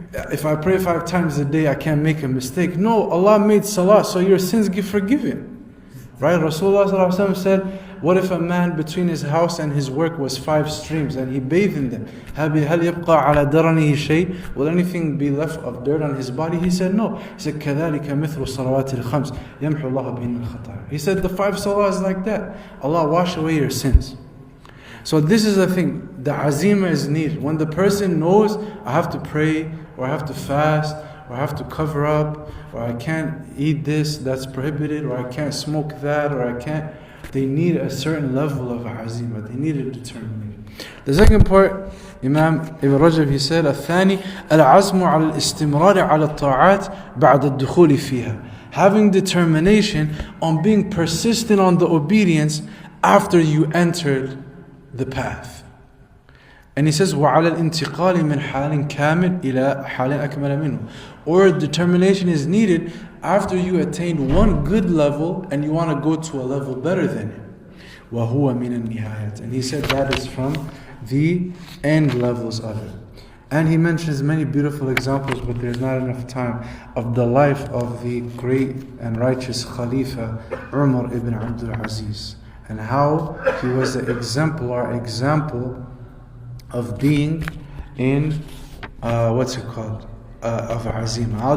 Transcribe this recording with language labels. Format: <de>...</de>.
<en>if I pray 5 times a day, I can't make a mistake. No, Allah made salah so your sins get forgiven. Right? Rasulullah said, what if a man between his house and his work was 5 streams and he bathed in them? Will anything be left of dirt on his body? He said no. He said,</en> <ar>كَذَلِكَ مِثْلُ صَلَوَاتِ الْخَمْسِ يَمْحُ اللَّهُ بِهِنَّ الْخَطَايَا.</ar> <en>He said the 5 salahs like that. Allah wash away your sins. So this is the thing. The azimah is needed. When the person knows, I have to pray, or I have to fast, or I have to cover up, or I can't eat this, that's prohibited, or I can't smoke that, or I can't. They need a certain level of azimah. They need a determination. The second part, Imam Ibn Rajab, he said,</en> <ar>الثاني العزم على الاستمرار على الطاعات بعد الدخول فيها.</ar> <en>Having determination on being persistent on the obedience after you entered the path. And he says,</en> <ar>وَعَلَى الْإِنْتِقَالِ مِنْ حَالٍ كَامِلٍ إِلَى حَالٍ أَكْمَلَ مِنْهُ.</ar> <en>Or determination is needed after you attain one good level and you want to go to a level better than it.</en> <ar>وَهُوَ مِنَ النِّهَايَةِ.</ar> <en>And he said that is from the end levels of it. And he mentions many beautiful examples, but there's not enough time, of the life of the great and righteous Khalifa Umar ibn Abdul Aziz, and how he was the exemplar example of being in, of azimah.</en>